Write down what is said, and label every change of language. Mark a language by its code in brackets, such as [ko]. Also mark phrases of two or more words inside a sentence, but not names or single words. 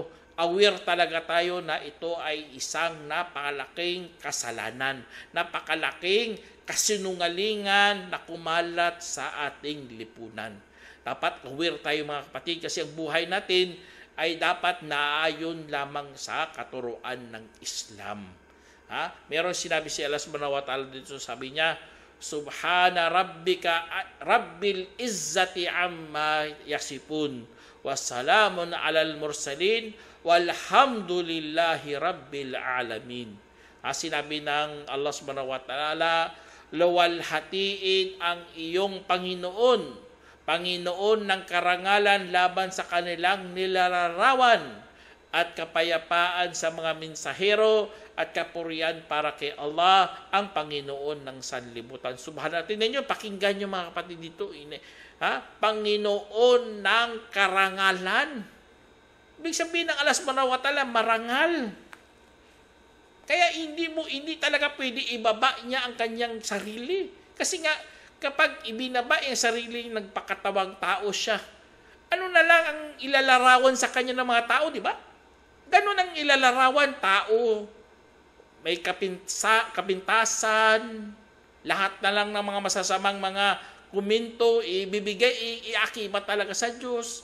[tl] Aware talaga tayo na ito ay isang napakalaking kasalanan, napakalaking kasinungalingan na kumalat sa ating lipunan. Dapat aware tayo mga kapatid kasi ang buhay natin ay dapat naayon lamang sa katuruan ng Islam. Meron sinabi si Allah [ar] سبحانه وتعالى [tl] dito, sabi niya, [ar] سبحان ربك رب العزة عما يصفون وسلام على المرسلين والحمد لله رب العالمين. [tl] Sinabi ng Allah [ar] سبحانه وتعالى, [tl] luwalhatiin ang iyong Panginoon, Panginoon ng karangalan laban sa kanilang nilalarawan at kapayapaan sa mga mensahero at kapurian para kay Allah ang Panginoon ng sanlibutan. Subhanallah. Tingnan nyo, pakinggan nyo mga kapatid dito. Panginoon ng karangalan. Ibig sabihin ng Allah [ar] سبحانه وتعالى, [tl] marangal. Kaya hindi talaga pwede ibaba niya ang kanyang sarili. Kasi nga, kapag ibinaba yung sarili, nagpakatawang tao siya. Ano na lang ang ilalarawan sa kanya ng mga tao, di ba? Ganun ang ilalarawan, tao. May kapintasan, lahat na lang ng mga masasamang mga komento, ibibigay, iakibat talaga sa Diyos.